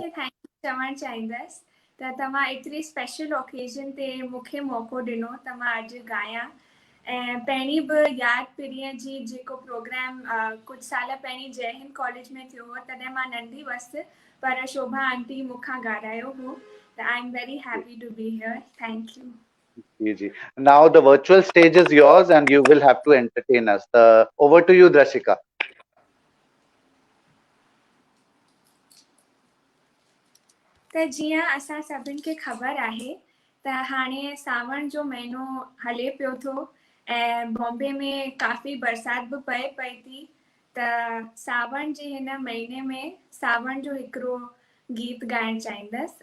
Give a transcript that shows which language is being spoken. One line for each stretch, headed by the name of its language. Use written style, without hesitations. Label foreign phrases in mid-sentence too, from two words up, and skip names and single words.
Sindhi: खे
English: thank you
Sindhi: चवणु चाहींदसि त तव्हां एतिरी
English: special occasion
Sindhi: ते मूंखे मौक़ो ॾिनो त मां अॼु ॻायां। ऐं पहिरीं बि यादि पीढ़ीअ जी जेको प्रोग्राम कुझु साल पहिरीं जय हिंद कॉलेज में थियो हो, तॾहिं मां नंढी हुअसि, पर शोभा आंटी मूंखां ॻाल्हायो हो।
English: त I am very happy to be here. thank you.
Sindhi: जी।
English: Now the virtual stage is yours and you will have to entertain us. Over to you, Drashika.
Sindhi: त जीअं असां सभिनि खे ख़बर आहे त हाणे सावण जो महीनो हले पियो थो ऐं बॉम्बे में काफ़ी बरसाति बि पई थी। त सावण जे हिन महीने में सावण जो हिकिड़ो गीत ॻाइणु चाहींदसि।